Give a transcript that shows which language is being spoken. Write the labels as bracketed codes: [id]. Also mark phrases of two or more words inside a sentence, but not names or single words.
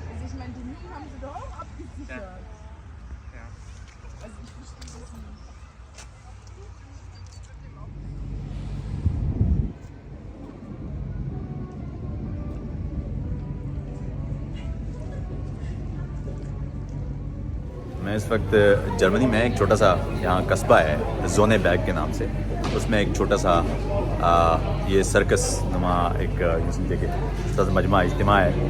[de] ich meine, die Mühlen haben sie doch auch abgesichert. Ja. Also ich verstehe das nicht. [ur] میں اس وقت جرمنی میں ایک چھوٹا سا یہاں قصبہ ہے جونے بیگ کے نام سے، اس میں ایک چھوٹا سا یہ سرکس نما ایک سمجھے کہ چھوٹا سا مجمع اجتماع ہے.